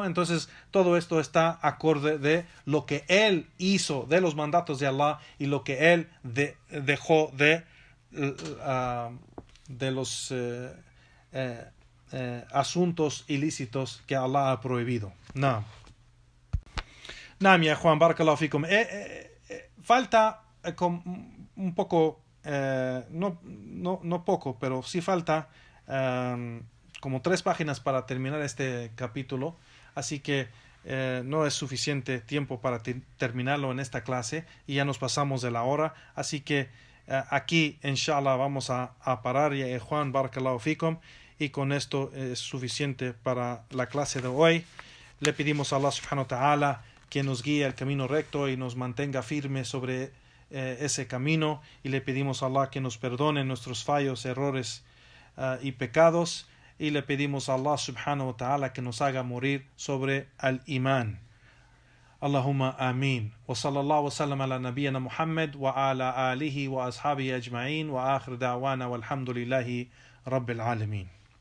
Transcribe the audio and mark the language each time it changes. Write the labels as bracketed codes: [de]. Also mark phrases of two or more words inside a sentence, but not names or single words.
[es] Entonces, todo esto está acorde de lo que él hizo de los mandatos de Allah y lo que él dejó de los asuntos ilícitos que Allah ha prohibido. [ar] نعم، يا Juan, بارك الله فيكم. [es] Falta un poco, no poco, pero sí falta como 3 páginas para terminar este capítulo, así que no es suficiente tiempo para terminarlo en esta clase y ya nos pasamos de la hora, así que aquí inshallah vamos a parar, ya Juan, [ar] بارك الله فيكم, [es] y con esto es suficiente para la clase de hoy. Le pedimos a Allah [ar] سبحانه وتعالى [es] que nos guíe el camino recto y nos mantenga firmes sobre ese camino, y le pedimos a Allah que nos perdone nuestros fallos, errores y pecados, y le pedimos a Allah [ar] سبحانه وتعالى [es] que nos haga morir sobre el imán. [ar] اللهم آمين. وصلى الله وسلم على نبينا محمد وعلى آله وأصحابه أجمعين وآخر دعوانا والحمد لله رب العالمين.